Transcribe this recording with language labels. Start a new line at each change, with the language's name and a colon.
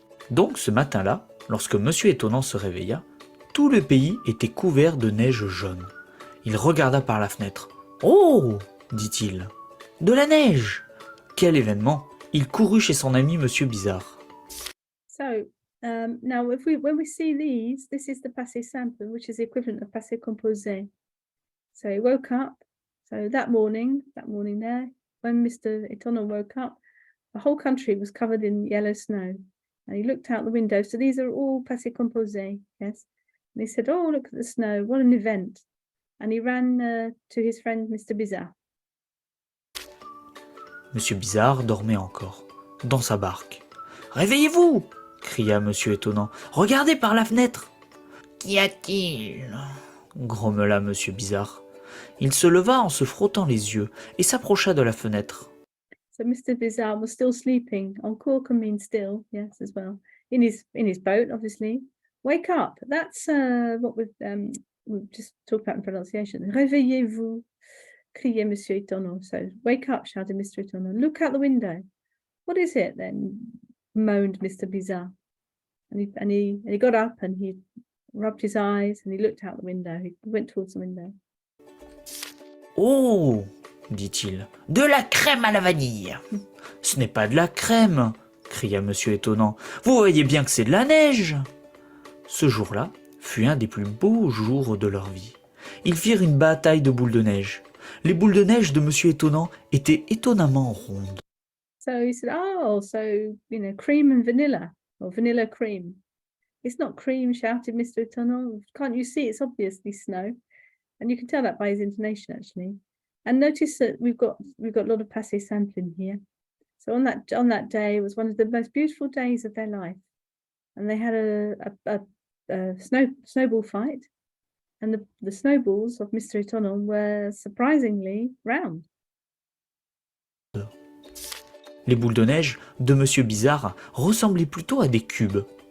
French: Donc ce matin-là, lorsque Monsieur Étonnant se réveilla, tout le pays était couvert de neige jaune. Il regarda par la fenêtre. « Oh !» dit-il. « De la neige !» Quel événement! Il courut chez son ami Monsieur Bizarre.
English: So now when we see these, this is the passé simple, which is the equivalent of passé composé. So he woke up. So that morning there, when Mr. Étonnant woke up, the whole country was covered in yellow snow. And he looked out the window. So these are all passé composé, yes. And he said, "Oh, look at the snow! What an event!" And he ran to his friend Mr. Bizarre.
French: Monsieur Bizarre dormait encore, dans sa barque. « Réveillez-vous !» cria Monsieur Étonnant. « Regardez par la fenêtre !» Qu'y a-t-il? Grommela Monsieur Bizarre. Il se leva en se frottant les yeux et s'approcha de la fenêtre.
English: So Mr. Bizarre was still sleeping. Encore can mean still, yes, as well. In his boat, obviously. Wake up. That's what we've just talked about in pronunciation.
French: Réveillez-vous, criait Monsieur Étonnant.
English: So wake up, shouted Mr. Étonnant. Look out the window. What is it then? Moaned Mr. Bizarre. And he got up and he rubbed his eyes and he looked out the window. He went towards the window.
French: Oh, dit-il, de la crème à la vanille. Ce n'est pas de la crème, cria Monsieur Étonnant. Vous voyez bien que c'est de la neige. Ce jour-là fut un des plus beaux jours de leur vie. Ils firent une bataille de boules de neige. Les boules de neige de Monsieur Étonnant étaient étonnamment rondes.
English: So he said, oh, so, cream and vanilla, or vanilla cream. It's not cream, shouted Mr. Étonnant. Can't you see? It's obviously snow. And you can tell that by his intonation, actually. And notice that we've got a lot of passé sampling here. So on that day, it was one of the most beautiful days of their life. And they had a snowball fight. And the snowballs of Mr. Étonnant were surprisingly round.
French: Les boules de neige de Monsieur Bizarre ressemblaient plutôt à des cubes.